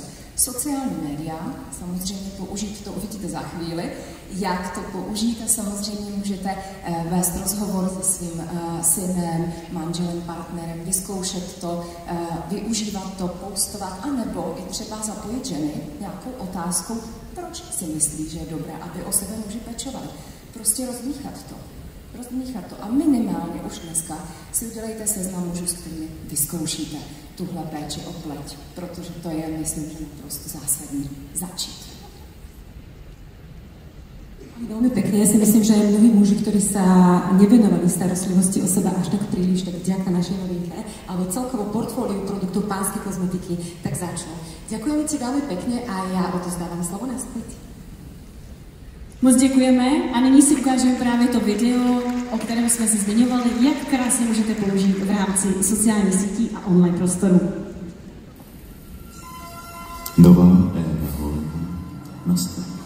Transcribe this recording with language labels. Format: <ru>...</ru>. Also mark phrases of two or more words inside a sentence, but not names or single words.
<cs>Sociální média, samozřejmě použít, to uvidíte za chvíli, jak to použít a samozřejmě můžete vést rozhovor se svým synem, manželem, partnerem, vyzkoušet to, využívat to, postovat, anebo i třeba zapojit ženy nějakou otázkou, proč si myslí, že je dobré, aby o sebe muži pečovali. Prostě rozmíchat to. A minimálně už dneska si udělejte seznam mužů, s kterými vyzkoušíte tuhle péči o pleť, protože to je, myslím, že naprosto zásadní začít.</cs> <sk>Veľmi pekne, ja si myslím, že mnohí muži, ktorí sa nevenovali starostlivosti o seba až tak príliš, tak vďaka našej novinke, alebo celkovo portfóliu produktov pánskej kozmetiky, tak začnú. Ďakujeme ti veľmi pekne a ja odozdávam slovo naspäť.</sk> <cs>Moc děkujeme a nyní si ukážeme právě to video, o kterém jsme se zmiňovali, jak krásně můžete použít v rámci sociálních sítí a online prostoru. Nová éra holení nastala.</cs>